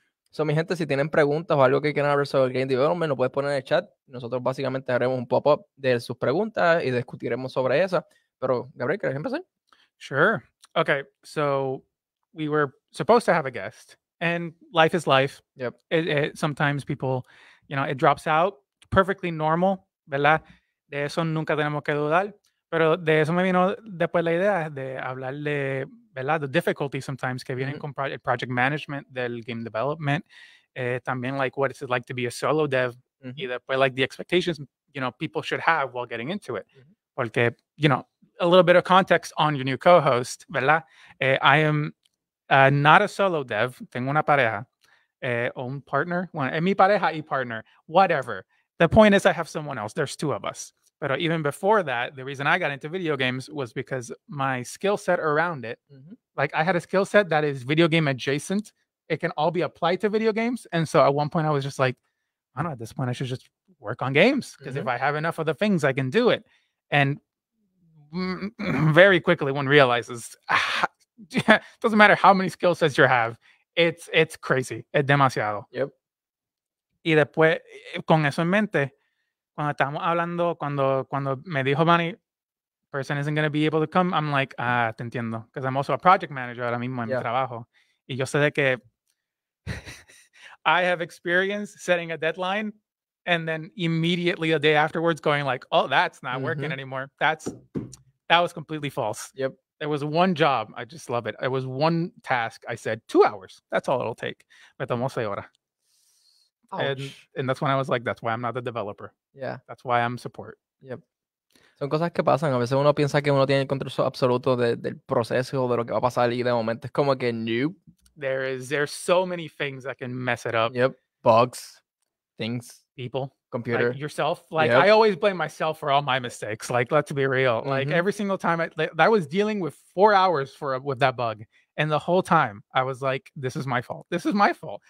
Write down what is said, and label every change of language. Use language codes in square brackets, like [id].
[es] So, mi gente, si tienen preguntas o algo que quieran hablar sobre game development, lo puedes poner en el chat. Nosotros básicamente haremos un pop-up de sus preguntas y discutiremos sobre esas. Pero, Gabriel, ¿quieres empezar? [en] Sure. Okay, so we were supposed to have a guest. And life is life. Yep. Sometimes people, it drops out. Perfectly normal, [es] ¿verdad? De eso nunca tenemos que dudar. Pero de eso me vino después la idea de hablar de, ¿verdad? [en] The difficulty sometimes [es] que vienen con [en] project management del game development. [es] También, [en] like, what is it like to be a solo dev? [es] Y después, [en] like, the expectations, people should have while getting into it. [es] Porque, [en] a little bit of context on your new co-host, [es] ¿verdad? [en] I am not a solo dev, [es] tengo una pareja, o un partner, bueno, mi pareja y partner, [en] whatever. The point is I have someone else, there's 2 of us. But even before that, the reason I got into video games was because my skill set around it, like I had a skill set that is video game adjacent. It can all be applied to video games. And so at one point I was just like, I don't know, at this point I should just work on games because if I have enough of the things, I can do it. And very quickly one realizes, doesn't matter how many skill sets you have, it's crazy, [es] es demasiado. [en] Yep. [es] Y después, con eso en mente, cuando estábamos hablando, cuando me dijo Manny, [en] person isn't going to be able to come. I'm like, [es] te entiendo. [en] Because I'm also a project manager [es] ahora mismo en mi trabajo. Y yo sé de que [en] I have experience setting a deadline and then immediately a day afterwards going like, oh, that's not working anymore. That was completely false. Yep. There was one job. I just love it. It was one task. I said 2 hours. That's all it'll take. [es] Me tomó 6 horas. [en] And that's when I was like, that's why I'm not the developer. Yeah. That's why I'm support. [es] Yep. Son cosas que pasan. A veces uno piensa que uno tiene el control absoluto del proceso, de lo que va a pasar, y de momento es como que nope. [en] There's so many things that can mess it up. Yep. Bugs, things, people, computer, like yourself. Like I always blame myself for all my mistakes. Like, let's be real. Like every single time I was dealing with 4 hours with that bug. And the whole time I was like, this is my fault. This is my fault.